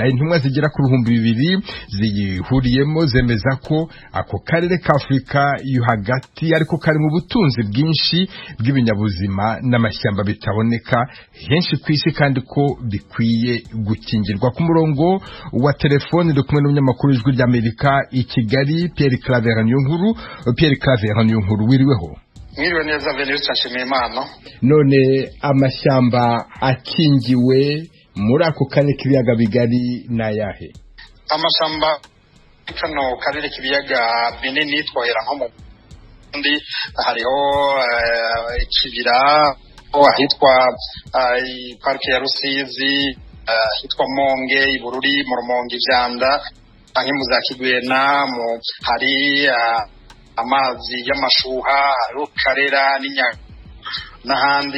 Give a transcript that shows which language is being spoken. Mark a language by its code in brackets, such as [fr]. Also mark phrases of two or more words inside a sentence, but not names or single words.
[rw] Intumwa zigera ku 200 ziyihuriyemo zemeza ko ako karere ka Afurika yo hagati ariko kari mu butunzi bwinshi bw'ibinyabuzima n'amashyamba bitaboneka henshi ku isi kandi ko bikwiye gukingirwa. Ku murongo wa telefone do kumwe n'umunyamakuru w'Ijwi ry'Amerika i Kigali Pierre Claver Niyonkuru. Pierre Claver Niyonkuru, wiriweho? Mwiriwe neza Venuste Nshimiyimana. None amashyamba akingiwe muri ako karere k'ibiyaga bigari nayahe? [rn] Amashyamba kano karere k'ibiyaga binini twohera nko mu Burundi hariho ikibira ahitwa parike ya Rusizi, ahitwa Monge, Ibururi, mu Rumonge, Ivyanda, anke mu za Kigwena, hari amazi y'amashuha, hariho Karera n'Inyaga n'ahandi.